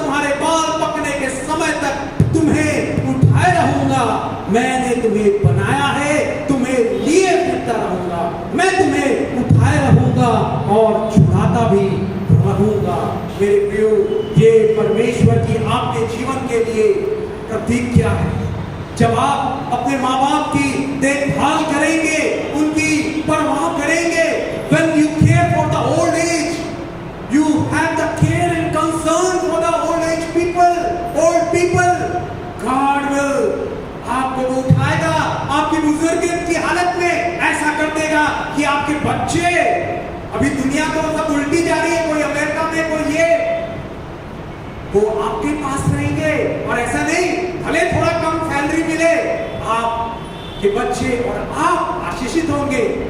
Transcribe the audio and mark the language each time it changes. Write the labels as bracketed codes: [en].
[hi] तुम्हारे बाल पकने के समय तक तुम्हें उठाए रहूंगा। मैंने तुम्हें बनाया है, तुम्हें लिए फिरता रहूंगा। मैं तुम्हें उठाए रहूंगा और छुड़ाता भी रहूंगा। मेरे प्रियो, ये परमेश्वर की आपके जीवन के लिए प्रतीक क्या है? जब आप अपने माँ बाप की देखभाल करेंगे, उनकी परवाह करेंगे, [en] when you care for the old age, you have the care and concern for the old age people, old people, God will [hi] आपको वो उठाएगा। आपकी बुजुर्ग की हालत में ऐसा कर देगा कि आपके बच्चे, अभी दुनिया तो सब उल्टी जा रही है, कोई अमेरिका में, कोई ये, वो आपके पास रहेंगे। और ऐसा नहीं, भले थोड़ा कम सैलरी मिले, आपके बच्चे और आप आशीषित होंगे।